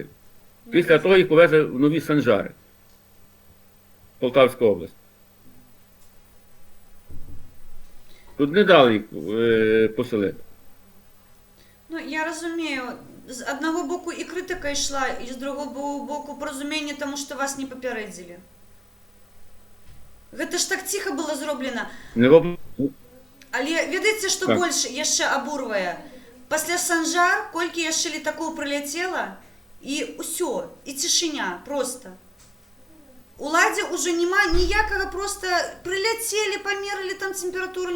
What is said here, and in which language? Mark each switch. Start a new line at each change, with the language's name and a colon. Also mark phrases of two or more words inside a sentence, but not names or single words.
Ukrainian: Після того їх повезли в Нові Санжари, Полтавська область. Тут не дали їх поселити. Ну, я розумію, з одного боку і критика йшла, і з другого боку порозуміння тому, що вас не попередили.
Belarusian: Гэта ж так тихо было зроблено. Але ведаеце, што больш яшчэ абурвае? Пасля Санжар, колькі яшчэ летакоў прыляцела, і ўсё, і цішыня просто. Уладзе ўжо няма ніякага, просто прыляцелі, памерылі там тэмпературу.